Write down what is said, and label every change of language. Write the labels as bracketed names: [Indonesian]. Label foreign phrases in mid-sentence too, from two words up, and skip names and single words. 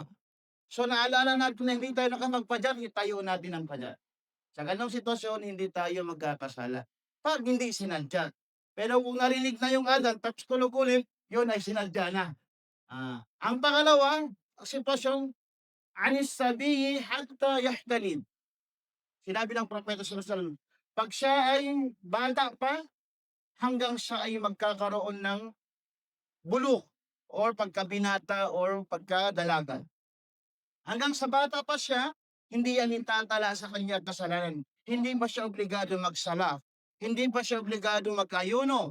[Filipino] So naalala natin na hindi tayo nakapagfajar, itayo natin ang fajar. Sa ganong sitwasyon, hindi tayo magkakasala 'pag hindi sinadya. Pero kung narinig na yung adhan tapos tulog ulit, yun ay sinadya na. Ang pangalawa, sitwasyon, [Arabic] عن الصبي حتى يحتلم. [Filipino] Sinabi ng Propeta [Arabic] صلى الله عليه وسلم, [Filipino] 'pag siya ay bata pa, hanggang siya ay magkakaroon ng bulok or pagkabinata or pagkadalaga. Hanggang sa bata pa siya, hindi yan itatala sa kanya kasalanan. Hindi pa siya obligado magsala. Hindi pa siya obligado magkayuno.